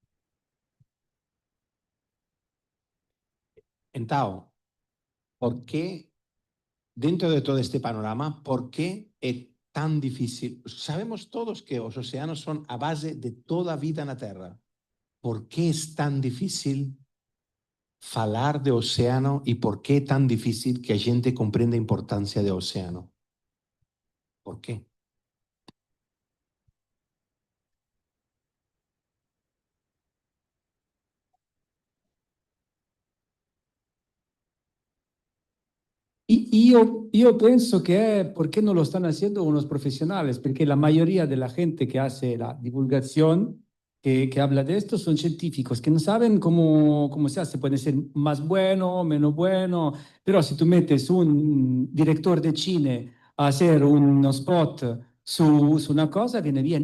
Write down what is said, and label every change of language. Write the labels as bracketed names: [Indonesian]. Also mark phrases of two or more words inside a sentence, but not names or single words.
[Spanish] Entao, ¿por qué, dentro de todo este panorama, por qué es tan difícil? Sabemos todos que los océanos son a base de toda vida en la Tierra. ¿Por qué es tan difícil falar de océano y por qué es tan difícil que a gente comprenda la importancia del océano? ¿Por qué? [Italian] Io penso che è perché non lo stanno [Spanish] haciendo unos profesionales, perché la mayoría de la gente que hace la divulgación, que habla de esto, son científicos que no saben cómo se hace. Puede ser más bueno, menos bueno, pero si tú metes un director de cine a hacer un spot [Italian] su una [Spanish] cosa, viene bien.